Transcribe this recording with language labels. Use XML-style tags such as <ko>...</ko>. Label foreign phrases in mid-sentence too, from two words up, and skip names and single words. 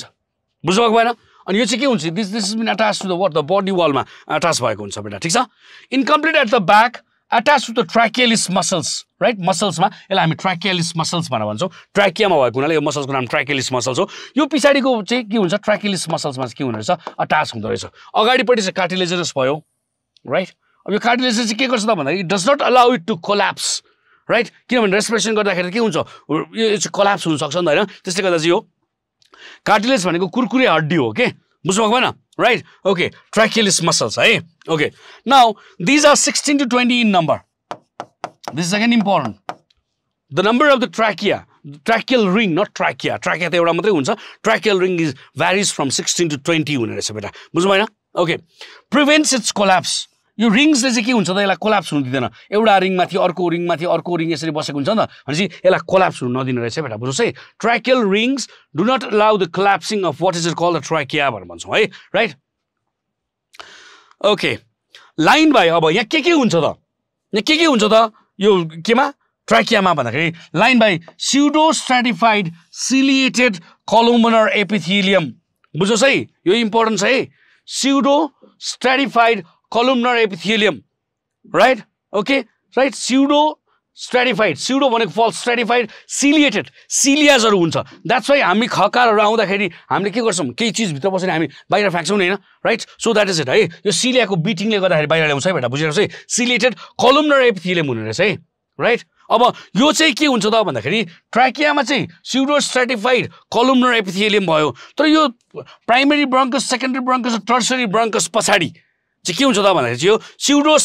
<ne>बुझ्नु भएको भएन? अनि यो चाहिँ के हुन्छ?</ne> <en>this has been attached to the what? the body wall</en> <ne>मा अट्याच भएको हुन्छ बेटा, ठीक छ?</ne> <en>incomplete at the back, attached to the trachealis muscles, right?</en> <ne>muscles मा यसलाई हामी</ne> <en>trachealis muscles</en> <ne>भनेर भन्छौँ. trachea मा भएको हुनाले यो muscles को नाम</ne> <en>trachealis muscles</en> <ne>हो. यो पछाडीको चाहिँ के हुन्छ?</ne> <en>trachealis muscles</en> <ne>मा के हुँदो रहेछ? अट्याच हुँदो रहेछ. अगाडिपट्टि चाहिँ cartilaginous भयो, right? अब यो cartilaginous चाहिँ के गर्छ त भन्दाखेरि</ne> <en>it does not allow it to collapse, right?</en> <ne>किनभने रेस्पिरेसन गर्दाखेरि के हुन्छ? यो चाहिँ कोल्याप्स हुन सक्छ नि त हैन? त्यसले गर्दा चाहिँ यो cartilage भनेको कुरकुरे हड्डी हो के, बुझ्नु भएको भएन?</ne> <en>right? okay trachealis muscles है. okay now these are 16 to 20 in number. this is again important. the number of the trachea, the tracheal ring, not trachea.</en> <ne>trachea त एउटा मात्रै हुन्छ.</ne> <en>tracheal ring is varies from 16 to 20</en> <ne>हुने रहेछ बेटा, बुझ्नु भएन?</ne> <en>okay prevents its collapse.</en> <ne>यो रिङ्स ले चाहिँ के हुन्छ त? यसलाई कोल्याप्स हुन दिदैन. एउटा रिङ माथि अर्को रिङ माथि अर्को रिङ यसरी बसेको हुन्छ नि त, भनेपछि यसलाई कोल्याप्स हुन नदिनु रहेछ बेटा, बुझ्नुस् है?</ne> <en>tracheal rings do not allow the collapsing of what is it called the trachea</en> <ne>भनेर भन्छौँ है,</ne> <en>right?</en> <ne>okay</ne> <en>line by</en> <ne>अब यहाँ के हुन्छ त? यहाँ के हुन्छ त यो केमा? trachea मा भन्दाखेरि</ne> <en>line by pseudo stratified ciliated columnar epithelium.</en> <ne>बुझ्नुस् है? यो इम्पोर्टेन्ट छ है.</ne> <en>pseudo stratified columnar epithelium, right? okay right? pseudo stratified</en> <ne>स्युडो भनेको</ne> <en>false stratified ciliated</en> <ne>सिलियाजहरू हुन्छ</ne> <en>that's why</en> <ne>हामी खकारहरू आउँदाखेरि हामीले के गर्छौँ केही चिजभित्र बसेर हामी बाहिर फ्याँक्छौँ नि होइन</ne> <en>right so that is it</en> <ne>है यो सिलियाको बिटिङले गर्दाखेरि बाहिर ल्याउँछ है बेटा बुझिरहेको छ है</ne> <en>ciliated columnar epithelium</en> <ne>हुने रहेछ है राइट अब यो चाहिँ के हुन्छ त भन्दाखेरि ट्र्याकियामा चाहिँ</ne> <en>pseudo stratified columnar epithelium</en> <ne>भयो तर यो</ne> <en>primary bronchus secondary bronchus</en> <ne>र</ne> <en>tertiary bronchus</en> <ne>पछाडि चाहिँ के हुन्छ त भन्दाखेरि चाहिँ यो स्युडो</ne>